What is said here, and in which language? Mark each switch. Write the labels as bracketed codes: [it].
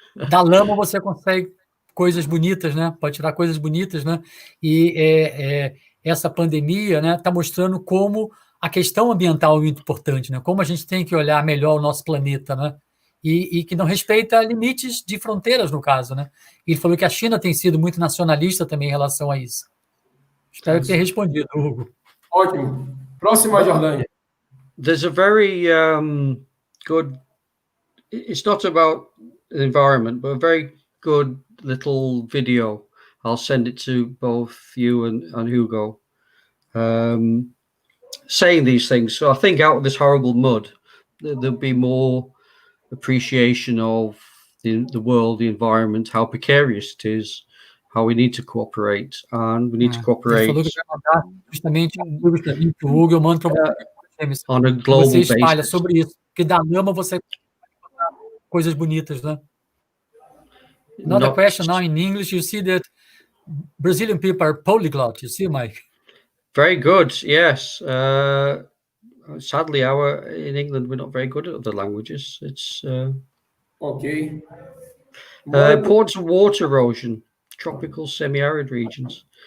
[pt] Da lama você consegue coisas bonitas, né? Pode tirar coisas bonitas, né? E essa pandemia, né, está mostrando como a questão ambiental é muito importante, né? Como a gente tem que olhar melhor o nosso planeta, né? E que não respeita limites de fronteiras, no caso, né? E ele falou que a China tem sido muito nacionalista também em relação a isso. Espero que tenha respondido, Hugo. Ótimo. Próxima, Jordânia. [en] There's a very good, it's not about the environment, but a very good little video. I'll send it to both you and Hugo, saying these things. So I think out of this horrible mud, there'll be more appreciation of the world, the environment, how precarious it is, how we need to cooperate, and we need to cooperate. [pt] Ele falou que vai mandar justamente livros para mim, para o Hugo, eu mando para você. [en] On a global [pt] você espalha [en] basis. [pt] sobre isso, porque da lama você coisas bonitas, né? [en] Another question now in English. You see that Brazilian people are polyglot. You see, Mike? Very good. Yes. Sadly, in England, we're not very good at other languages. It's Ok. importance of water erosion, tropical semi-arid regions.